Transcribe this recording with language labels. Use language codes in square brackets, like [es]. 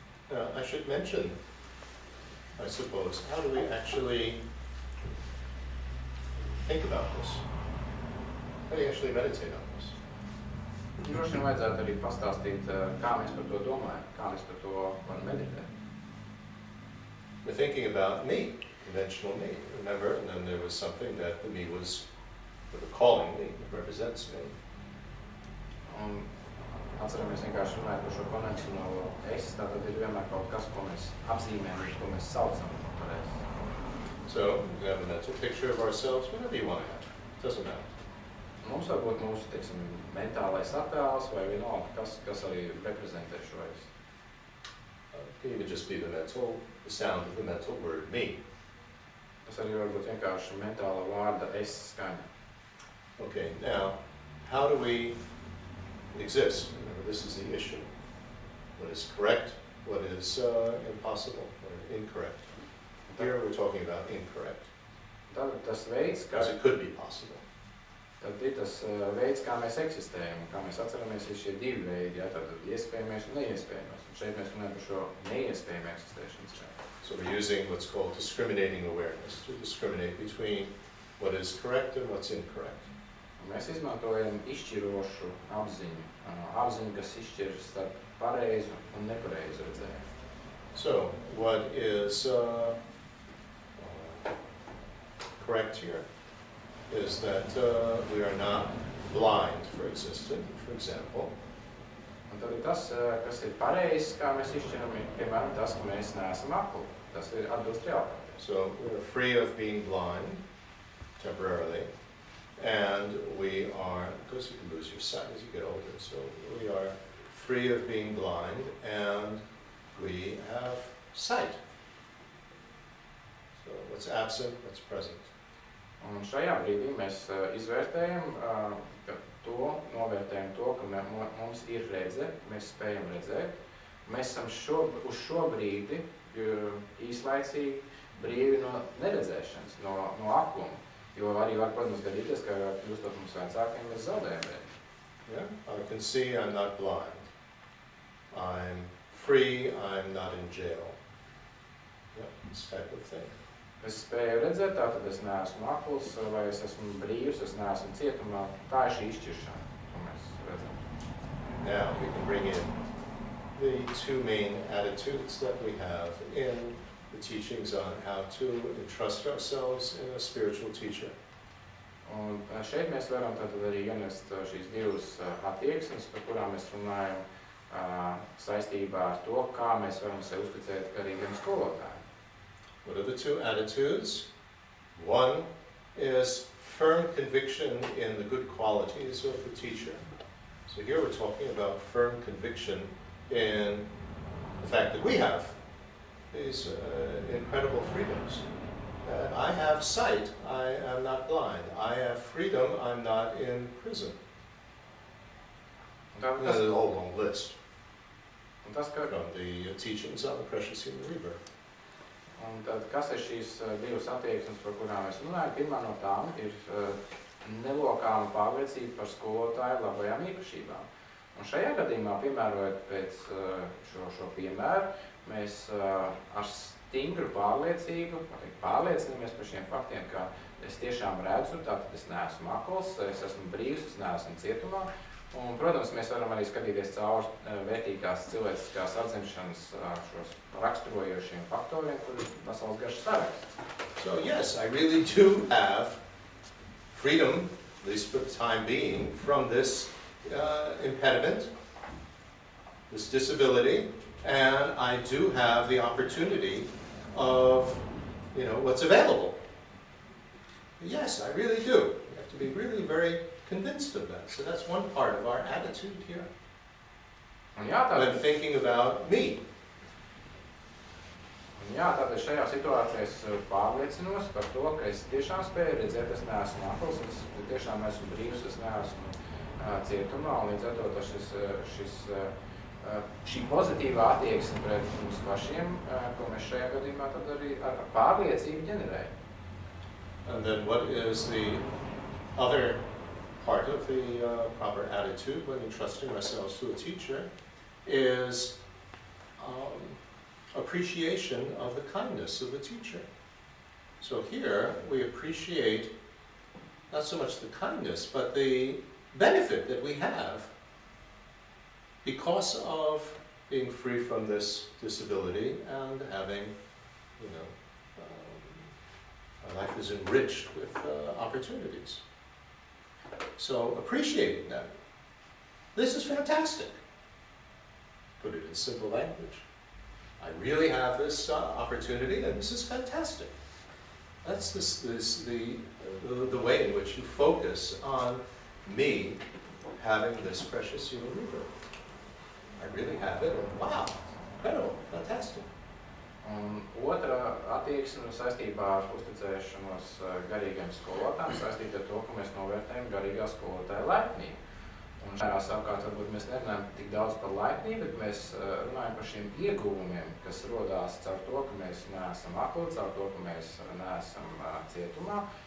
[en] Now, I should mention, I suppose, how do we actually think about this? How do you actually meditate on this? [lv] Droši vien vajadzētu arī pastāstīt, kā mēs par to domājam, kā mēs par to varam meditēt. [en] We're thinking about me, conventional me, remember? And then there was something that the me was sort of calling me, represents me. [lv] Un atceramies vienkārši runāt par šo konvencionālo es, tātad ir vienmēr kaut kas, ko mēs apzīmējam, ko mēs saucam par es. [en] So you have a mental picture of ourselves, whatever you want to have. It doesn't matter. [lv] Mums var būt mūsu, teiksim, mentālais attēls vai vienalga, kas arī reprezentē šo es. [en] It can even just be the sound of the mental word me. [lv] Tas arī var būt vienkārši mentāla vārda es skaņa. [en] Okay, now, how do we exist? Remember, this is the issue. What is correct, what is impossible, or incorrect. Here we're talking about incorrect. [lv] Tad tas veids, [en] Because it could be possible. [lv] Tad ir tas veids, kā mēs eksistējam, kā mēs atceramies, ir šie divi veidi, ja, tad iespējamais un neiespējamais. Un šeit mēs runājam par šo neiespējamu eksistēšanas veidu. [en] So we're using what's called discriminating awareness to discriminate between what is correct and what's incorrect. [lv] Un mēs izmantojam izšķirošu apziņu, apziņu, kas izšķir starp pareizu un nepareizu redzējumu. [en] So what is correct here is that we are not blind for existing, for example. [lv] Un tad ir tas, kas ir pareizs, kā mēs izšķiram, piemēram, tas, ka mēs neesam akli. Tas ir atbilst realitātei. [en] So we're free of being blind temporarily, and we are, because you can lose your sight as you get older, so we are free of being blind, and we have sight. So what's absent, what's present. [lv] Un šajā brīdī mēs izvērtējam novērtējam to, ka mums ir redze, mēs spējam redzēt. Mēs esam uz šo brīdi īslaicīgi brīvi no neredzēšanas, no akluma. Jo arī var, protams, gadīties, ka kļūstot mums vecākiem, mēs zaudējam redzi. [en] Yeah, I can see I'm not blind. I'm free, I'm not in jail. Yeah, this type of thing. [lv] Es spēju redzēt, tātad es neesmu akls, vai es esmu brīvs, es neesmu cietumā. Tā ir šī izšķiršana, ko mēs redzam. [en] Now we can bring in the two main attitudes that we have in the teachings on how to entrust ourselves in a spiritual teacher. [lv] Un šeit mēs varam tātad arī ienest šīs divas attieksmes, par kurām mēs runājam saistībā ar to, kā mēs varam sevi uzticēt garīgiem skolotājiem. [en] What are the two attitudes? One is firm conviction in the good qualities of the teacher. So here we're talking about firm conviction in the fact that we have these incredible freedoms. I have sight, I am not blind. I have freedom, I'm not in prison. There's a whole long list from the teachings on the precious human rebirth. [lv] Un tad, kas ir šīs divas attieksmes, par kurām mēs runājam? Pirmā no tām ir nelokāma pārliecība par skolotāju labajām īpašībām. Un šajā gadījumā, piemērojot pēc šo piemēru, mēs ar stingru pārliecību pārliecinamies par šiem faktiem, ka es tiešām redzu, tātad es neesmu akls, es esmu brīvs, es neesmu cietumā. Un, protams, mēs varam arī skatīties caur vērtīgās cilvēciskās atzimšanas šos raksturojošiem faktoriem, kur ir vesels garš saraksts. [en] So yes, I really do have freedom, at least for the time being, from this impediment, this disability, and I do have the opportunity of, what's available. Yes, I really do. You have to be really very convinced of that. So that's one part of our attitude here. When thinking about me. [lv] Jā, tātad šajā situācijā es pārliecinos par to, ka es tiešām spēju redzēt, es neesmu akls, es tiešām esmu brīvs, es neesmu cietumā, un līdz ar to šī pozitīvā attieksme pret mums pašiem, ko mēs šajā gadījumā tad arī ar pārliecību ģenerējam. [en] And then what is the other part of the proper attitude when entrusting ourselves to a teacher is appreciation of the kindness of the teacher. So here we appreciate not so much the kindness, but the benefit that we have because of being free from this disability and having, you know, our life is enriched with opportunities. So appreciating that. This is fantastic. Put it in simple language. I really have this opportunity, and this is fantastic. That's the way in which you focus on me having this precious human rebirth. I really have it, and wow, incredible, fantastic. [lv] Otra attieksme saistībā ar uzticēšanos garīgiem skolotājiem saistīta ar to, ka mēs novērtējam garīgā skolotāja laipnību. Un šajā savukārt varbūt mēs nerunājam tik daudz par laipnību, bet mēs runājam par šiem ieguvumiem, kas rodās caur to, ka mēs neesam akli, caur to, ka mēs neesam cietumā.